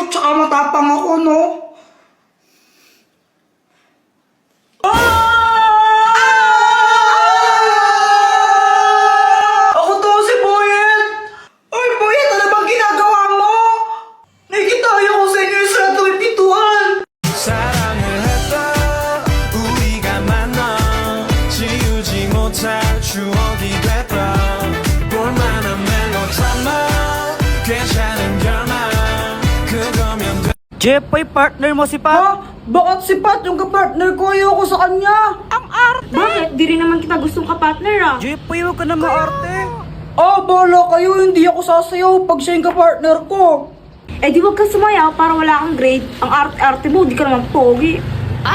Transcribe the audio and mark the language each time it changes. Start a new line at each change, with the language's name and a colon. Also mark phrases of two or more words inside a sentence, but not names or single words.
Filipino: Tsaka matapang ako, no? Ako to si Boyet! Ay, Boyet! Ano bang ginagawa mo? Nakikitayo ko sa inyo yung sarado yung pintuan!
Korean: 사랑을 했다 우리가 만나 지우지 못할 추억이 됐다 볼만한 멜로드라마 괜찮은 결말 그거면 돼.
Filipino: Jepoy, partner mo si Pat? Bakit si Pat yung kapartner ko? Ayoko sa kanya! Ang arte! Bakit? Di rin naman kita gustong ka-partner ah. Jepoy, huwag ka na maarte. Bahala kayo. Hindi ako sasayaw pag siya yung kapartner ko. Eh di wag kang sumayaw para wala kang grade. Ang arte-arte mo, di ka naman pogi.